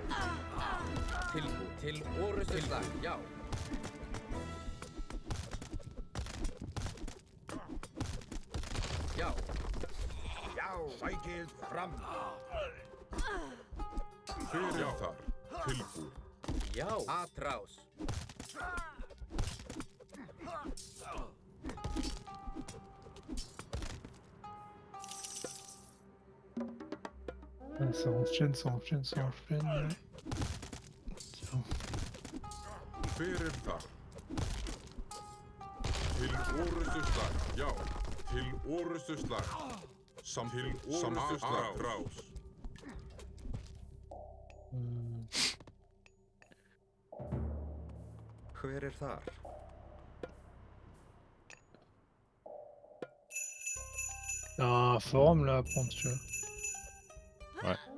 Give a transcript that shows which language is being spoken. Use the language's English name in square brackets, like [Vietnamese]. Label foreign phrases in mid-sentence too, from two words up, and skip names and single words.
[Icelandic] Tilbúin. Til orustuslag. Já. Já. Já. Sækið fram. Hver er þar? Tilbúin. Já. Atrás. [French] Ah, ça enchaîne, ça enchaîne, ça enchaîne. Ouais. Tiens. [Icelandic] Hver er þar? Til orustuslag. Já. Til orustuslag. Til orustuslag. Hver er þar? [French] Il y a un forum là à prendre, tu vois. Ouais.